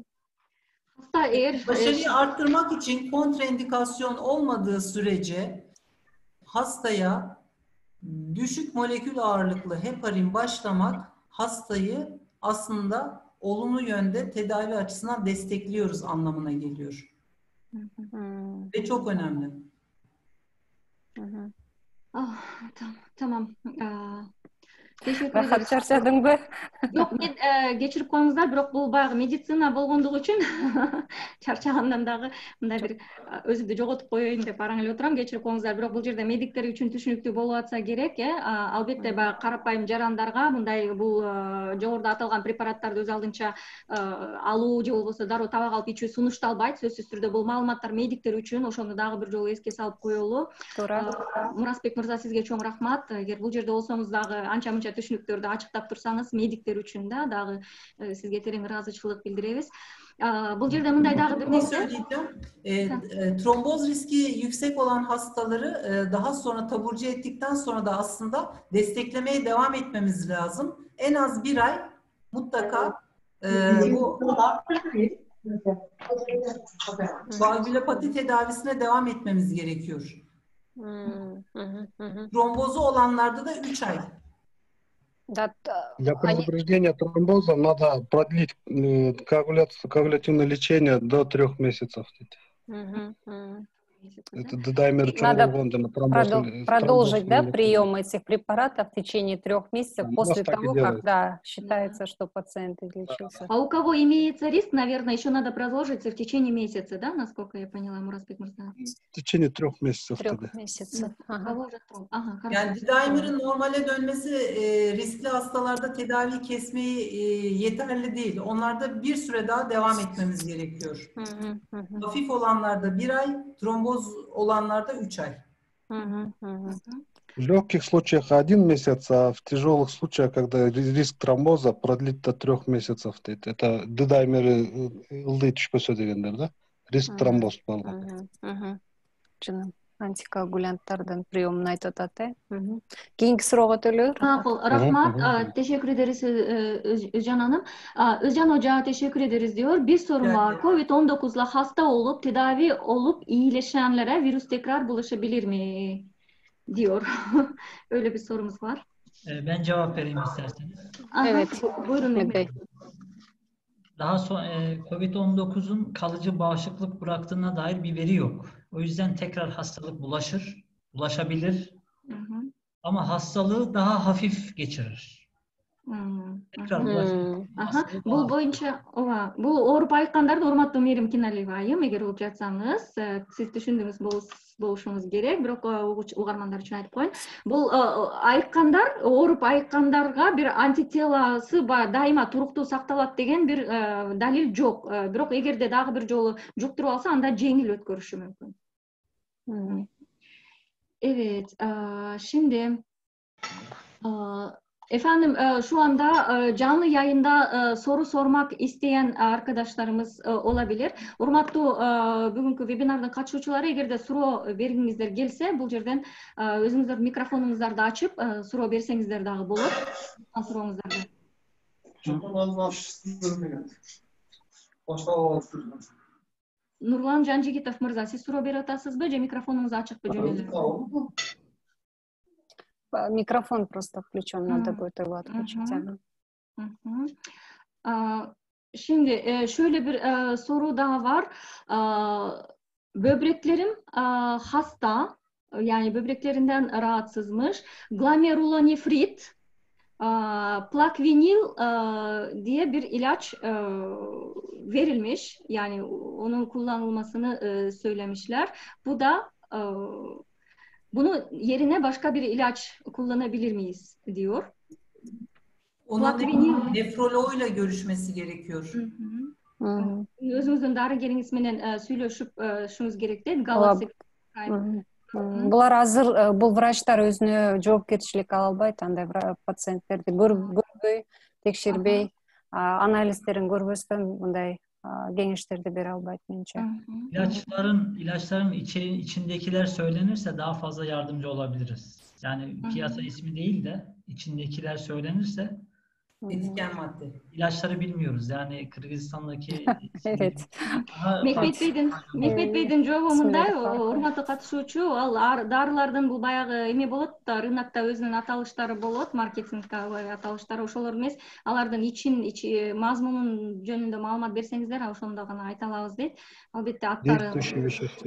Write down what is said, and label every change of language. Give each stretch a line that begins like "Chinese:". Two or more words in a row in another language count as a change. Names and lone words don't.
Turkish: Başarıyı arttırmak için kontraindikasyon olmadığı sürece hastaya düşük molekül ağırlıklı heparin başlamak hastayı aslında olumlu yönde tedavi açısından destekliyoruz anlamına geliyor. Ve çok önemli. Tamam. Teşekkür ederim. Çarşadın mı?
Kyrgyz: Yok, кечирип коюңуздар, бирок бул баягы медицина болгондугу үчүн чарчагандан дагы мындай бир өзүмдү жоготуп коеюн деп араң эле отурам. Кечирип коюңуздар, бирок бул жерде медиктер үчүн түшүнүктүү болуп атса керек, албетте баягы карапайым жарандарга мындай бул жогоруда аталган препараттарды өз алдынча алуу же болбосо дароо табак алып ичүү сунушталбайт. Сөзсүз түрдө бул маалыматтар медиктер үчүн, ошону дагы бир жолу эске салып коелу. Мураспек мырза, сизге чоң рахмат. Эгер бул жерде болсоңуз дагы анча түшүнүктөрдү ачыктап турсаңыз, медиктер үчүн да дагы сизге терең ыраазычылык билдиребиз. Bul жерде мындай дагы бир нерсе.
Turkish: Tromboz riski yüksek olan hastaları daha sonra taburcu ettikten sonra da aslında desteklemeye devam etmemiz lazım. En az bir ay mutlaka bu koagülopati tedavisine devam etmemiz gerekiyor. Trombozu olanlarda da 3 ay.
Russian: Для предупреждения тромбоза надо продлить коагулятивное лечение до 3 месяцев.
Kyrgyz: Даймер чоңойгон жана
Russian: Продолжить, да, тромбоз прием этих препаратов в течение 3 месяцев Да, после нас так и того, делают. когда считается, что пациент излечился. А у кого имеется риск, наверное, еще надо продолжить в течение месяца, да, насколько я поняла, Муразбек Мырза? В течение 3 месяцев 3 тогда. месяцев. У Ага. кого же трудно? Ага, хорошо.
Turkish: Yani Didaimer'in normale dönmesi riskli hastalarda tedavi kesmeyi yeterli değil. Onlarda bir süre daha devam etmemiz gerekiyor. Мгм, мгм, Hafif olanlarda 1 ay, tromboz olanlarda 3 ay. мгм, мгм.
Russian: В легких случаях 1 месяц, а в тяжелых случаях, когда риск тромбоза продлит до 3 месяцев.
Kyrgyz: Это дидаймеры ылдый түшпөсө дегендер, да? Риск тромбоз болгон. Мгм, мгм. Жана антикоагулянттардын приемун айтып атат, Кийинки суроо өтөлөр. Макул, рахмат.
Turkish: Teşekkür ederiz Özcan Hanım. Özcan Hoca teşekkür ederiz diyor. Bir sorun var. Covid-19'la hasta olup tedavi olup iyileşenlere virüs tekrar bulaşabilir mi? Diyor. Öyle bir sorumuz var. Ben cevap vereyim isterseniz. Aha, Evet. Buyurun Mehmet Mehmet Bey. Daha sonra COVID-19'un kalıcı bağışıklık bıraktığına dair bir veri yok. O yüzden tekrar hastalık bulaşabilir Hı hı. ama hastalığı daha hafif geçirir. Tekrar bulaşabilir.
Kyrgyz: Aha, бул боюнча бул ооруп айыккандарды урматтуу Мээрим Киналиева айым, эгер угуп жатсаңыз, сиз түшүндүңүз болушуңуз керек, бирок угармандар үчүн айтып коеюн. Бул айыккандар, ооруп айыккандарга бир антителасы дайыма туруктуу сакталат деген бир далил жок. Бирок эгерде дагы бир жолу жуктуруп алса, анда жеңил өткөрүшү мүмкүн.
Turkish: Evet, şimdi efendim şu anda canlı yayında soru sormak isteyen arkadaşlarımız olabilir.
Kyrgyz: Urmаттуу бүгүнкү вебинардын катышуучулары, эгерде суроо бергиңиздер келсе, бул жерден өзүңүздөр микрофонуңуздарды ачып суроо берсеңиздер дагы болот. Сурооңуздарды. Нурлан Жанжигитов мырза, сиз суроо берип атасызбы же микрофонуңуз ачыкпы жөн эле?
Russian: Микрофон просто включен, надо будет его отключить.
Turkish: Şimdi şöyle bir soru daha var. Böbreklerim hasta, yani böbreklerinden rahatsızmış. Glomerulonefrit, plakvinil diye bir ilaç verilmiş. Yani onun kullanılmasını söylemişler. Bu da bunu yerine başka bir ilaç kullanabilir miyiz diyor. Onun nefroloğuyla görüşmesi gerekiyor.
Kyrgyz: Өзүңүздүн дарыгериңиз менен сүйлөшүшүңүз керек дейт. Galaxy Prime. Булар азыр бул врачтар өзүнө жоопкерчилик ала албайт, андай пациенттерди көрбөй, текшербей, анализдерин көрбөстөн мындай kengişlerdi бере албайт менче.
Turkish: İlaçların içindekiler söylenirse daha fazla yardımcı olabiliriz. Yani piyasa ismi değil de içindekiler söylenirse etken madde. İlaçları bilmiyoruz. Yani Kırgızistan'daki Evet.
Kyrgyz: Mehmet Bey'din жообундай, урматтуу катышуучу, ал дарылардын бул баягы эме болот да, рынокто өзүнүн аталыштары болот, маркетингдеги аталыштары, ошолор эмес, алардын мазмунун жөнүндө маалымат берсеңиздер, ошондо гана айта алабыз дейт. Албетте аттары
Russian: Действующие вещества.